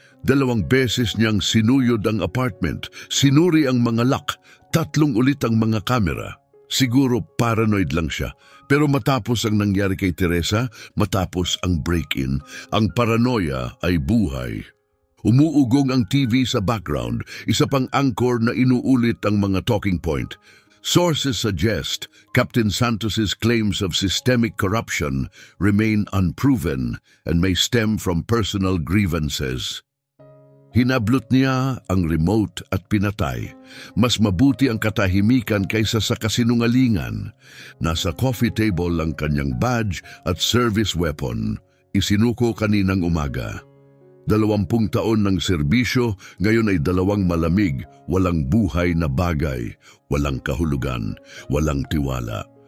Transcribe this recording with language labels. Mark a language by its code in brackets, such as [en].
[tl] 2 beses niyang sinuyod ang apartment, sinuri ang mga lock, 3 ulit ang mga kamera. Siguro paranoid lang siya. Pero matapos ang nangyari kay Teresa, matapos ang break-in, ang paranoia ay buhay. Umuugong ang TV sa background, isa pang anchor na inuulit ang mga talking point. [en] Sources suggest Captain Santos's claims of systemic corruption remain unproven and may stem from personal grievances. [tl] Hinablot niya ang remote at pinatay. Mas mabuti ang katahimikan kaysa sa kasinungalingan. Nasa coffee table ang kanyang badge at service weapon. Isinuko kaninang umaga. 20 taon ng serbisyo, ngayon ay 2 malamig, walang buhay na bagay, walang kahulugan, walang tiwala.